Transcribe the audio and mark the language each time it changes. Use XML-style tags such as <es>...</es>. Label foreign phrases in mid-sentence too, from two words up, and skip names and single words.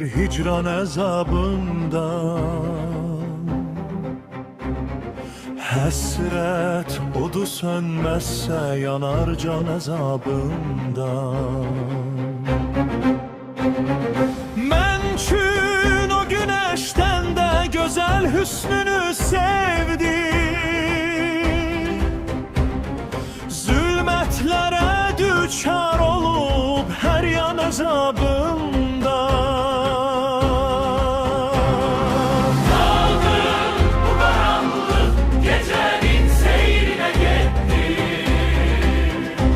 <az>hicran əzabından. Həsrət odu sönməzsə yanar can əzabından.</az> <tr>Mən üçün o güneşten de güzel hüsnünü sevdim. Zulmetlere düçar olup her yan azabında. Daldım bu karanlık gecenin seyrine gittim.</tr>